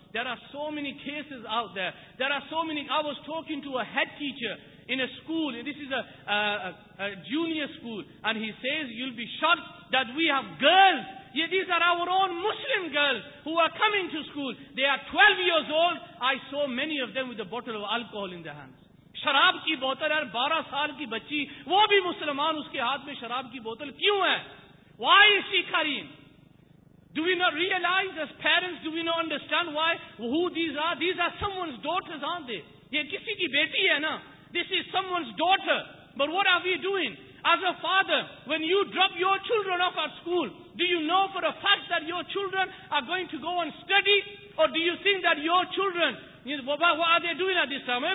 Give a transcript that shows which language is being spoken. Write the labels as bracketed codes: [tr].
[en] There are so many cases out there. There are so many. I was talking to a head teacher in a school. This is a junior school. And he says, you'll be shocked that we have girls. Yeah, these are our own Muslim girls who are coming to school. They are 12 years old. I saw many of them with a bottle of alcohol in their hands. [ur] شراب کی بوتل ہے 12 سال کی بچی وہ بھی مسلمان اس کے ہاتھ میں شراب کی بوتل کیوں ہے [en] Why is she carrying? Do we not realize as parents do we not understand why? Who these are someone's daughters aren't they? [ur] یہ کسی کی بیٹی ہے نا [en] This is someone's daughter But what are we doing? As a father when you drop your children off at school do you know for a fact that your children are going to go and study or do you think that your children What are they doing at this time?